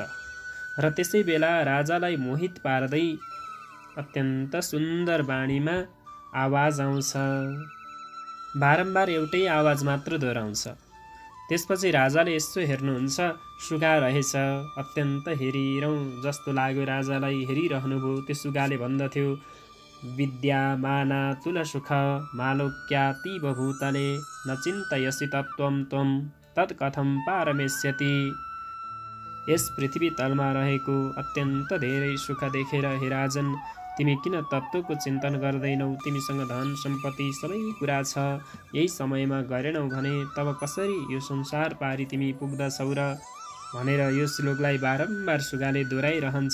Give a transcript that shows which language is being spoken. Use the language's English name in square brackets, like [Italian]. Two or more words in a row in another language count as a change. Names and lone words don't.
[Nepali] र त्यसै बेला राजालाई मोहित पार्दै अत्यन्त सुन्दर बाणीमा आवाज आउँछ। बारम्बार एउटै आवाज मात्र दोहोऱ्याउँछ। त्यसपछि राजाले यसो हेर्नुहुन्छ, सुगा रहेछ। अत्यन्त हेरिरौँ जस्तो लाग्यो राजालाई। हेरिरहनुभयो। त्यो सुगाले भन्दथ्यो, [Sanskrit] विद्या माना तुल सुख मालोक्यातीव भूतले न चिन्तयसि तत्त्वं त्वं तत्कथं पारमेष्यति। [Nepali] यस पृथ्वी तलमा रहेको अत्यन्त धेरै सुख देखेर हे राजन, तिमी किन तत्त्वको चिन्तन गर्दैनौ? तिमीसँग धन सम्पत्ति सबै कुरा छ। यही समयमा गरेनौ भने तब कसरी यो संसार पारी तिमी पुग्दछौ र भनेर यो श्लोकलाई बारम्बार सुगाले दोहोऱ्याइरहन्छ।